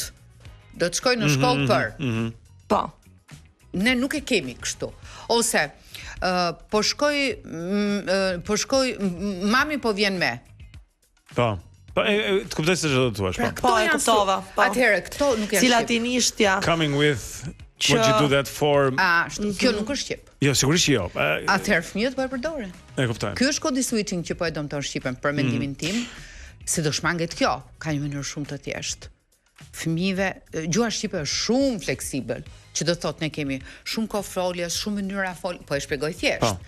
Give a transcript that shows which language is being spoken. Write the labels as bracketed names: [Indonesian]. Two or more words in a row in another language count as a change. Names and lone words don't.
[Albanian] Do të shkoj në shkollë për. Po. Ne nuk e kemi kështu. Ose po shkoj mami po vjen me. Po. Po të kuptoj se çdo të thuash, po. Po, e kuptova. Atëherë këto nuk janë. Si latinishtja. [English] Coming with what you do that for. [Albanian] Kjo nuk është shqip. Jo, sigurisht që jo. Atëherë fëmijët po e përdoren. E kuptoj. Ky është [English] kodi switching [Albanian] që po e dëmton shqipen për mendimin tim, se do shmanget kjo, ka një mënyrë shumë të thjeshtë. Fëmijëve, gjuha shqipe është shumë fleksibël, që do thotë ne kemi shumë kohë foljes, shumë mënyra folje, po e shpjegoj thjesht.